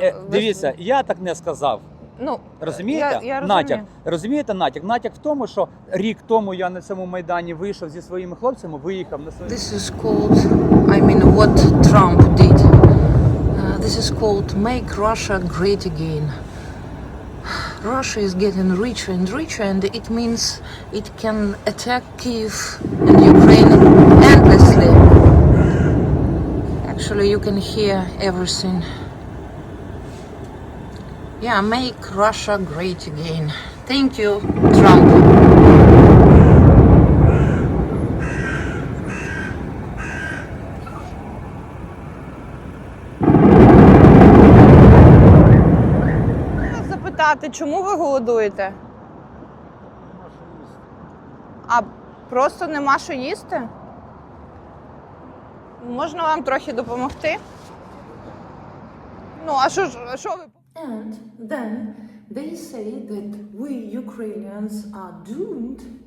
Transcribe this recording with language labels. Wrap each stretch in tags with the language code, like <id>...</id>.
<uk>Дивіться, я так не сказав. Ну, Розумієте? я Натяк. Розумієте натяк? Натяк в тому, що рік тому я на цьому майдані вийшов зі своїми хлопцями, виїхав на своїм...</uk> <en>This is called, I mean, what Trump did. This is called make Russia great again. Russia is getting richer and richer, and it means it can attack Kyiv and Ukraine endlessly. Actually, you can hear everything. Yeah, make Russia great again. Thank you, Trump.</en> <uk>Чому ви голодуєте? А просто нема що їсти? Можна вам трохи допомогти? Ну, а що ви?</uk> <en>And then they say that we Ukrainians are doomed.</en>